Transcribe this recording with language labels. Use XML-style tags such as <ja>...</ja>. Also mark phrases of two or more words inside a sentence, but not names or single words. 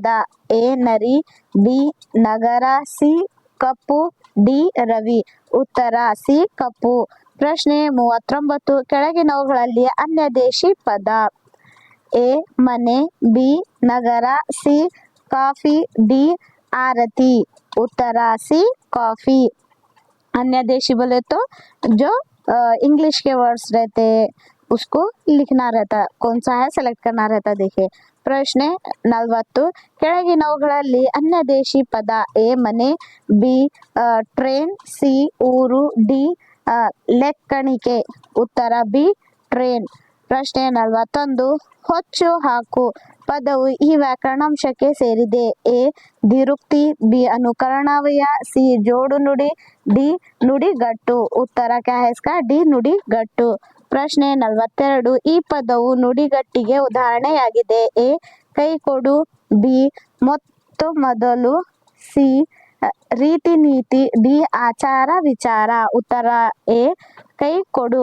<kn>ಎ ನರಿ, ಬಿ ನಗರ, ಸಿ ಕಪ್ಪು, ಡಿ ರವಿ. ಉತ್ತರ ಸಿ ಕಪ್ಪು. ಪ್ರಶ್ನೆ 39 ಕೆಳಗಿನವುಗಳಲ್ಲಿ ಅನ್ಯದೇಶಿ ಪದ. ಎ ಮನೆ, ಬಿ ನಗರ, ಸಿ ಕಾಫी,</kn> <hi>डी आरती. उत्तर सी कॉफी. अन्य देशी बोले तो जो इंग्लिश के वर्ड्स रहते हैं उसको लिखना रहता, कौन सा है सेलेक्ट करना रहता.</hi> <kn>देखिए ಪ್ರಶ್ನೆ 40 ಕೆಳಗಿನವುಗಳಲ್ಲಿ ಅನ್ಯದೇಶಿ ಪದ. ಎ ಮನೆ, ಬಿ ಟ್ರೇನ್, ಸಿ ಊರು, ಡಿ ಲೆಕ್ಕಣಿಕೆ. ಉತ್ತರ ಬಿ ಟ್ರೇನ್. ಪ್ರಶ್ನೆ 41 ಹೊಚ್ಚು ಹಾಕು ಪದವು ಈ ವ್ಯಾಕರಣಾಂಶಕ್ಕೆ ಸೇರಿದೆ. ಎ ದಿರುಕ್ತಿ, ಬಿ ಅನುಕರಣವಯ, ಸಿ ಜೋಡು ನುಡಿ, ಡಿ ನುಡಿಗಟ್ಟು.</kn> <hi>ಉತ್ತರ क्या है इसका?</hi> <kn>ಡಿ ನುಡಿಗಟ್ಟು. ಪ್ರಶ್ನೆ 42 ಈ ಪದವು ನುಡಿಗಟ್ಟಿಗೆ ಉದಾಹರಣೆಯಾಗಿದೆ. ಎ ಕೈ ಕೊಡು, ಬಿ ಮೊತ್ತ ಮೊದಲು, ಸಿ ರೀತಿ ನೀತಿ, ಡಿ ಆಚಾರ ವಿಚಾರ. ಉತ್ತರ ಎ ಕೈ ಕೊಡು.</kn>